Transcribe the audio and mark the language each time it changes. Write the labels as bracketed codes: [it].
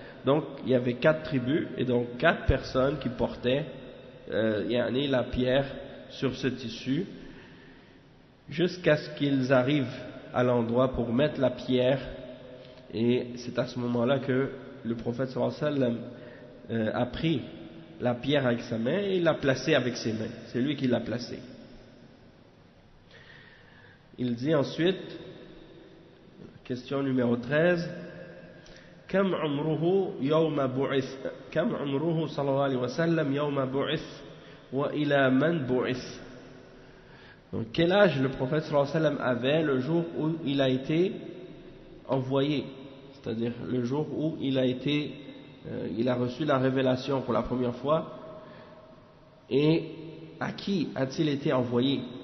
[fr] Donc il y avait 4 tribus, et donc 4 personnes qui portaient la pierre sur ce tissu, jusqu'à ce qu'ils arrivent à l'endroit pour mettre la pierre. Et c'est à ce moment-là que le prophète sallallahu alayhi wa sallam a pris la pierre avec sa main et l'a placée avec ses mains. C'est lui qui l'a placée. Il dit ensuite, question numéro 13, [ar] كم عمره يوم بعث كم عمره صلى الله عليه وسلم يوم بعث وإلى من بعث. [fr] Donc quel âge le prophète sallallahu alayhi wa sallam avait le jour où il a été envoyé, c'est-à-dire le jour où il a reçu la révélation pour la première fois, et à qui a-t-il été envoyé?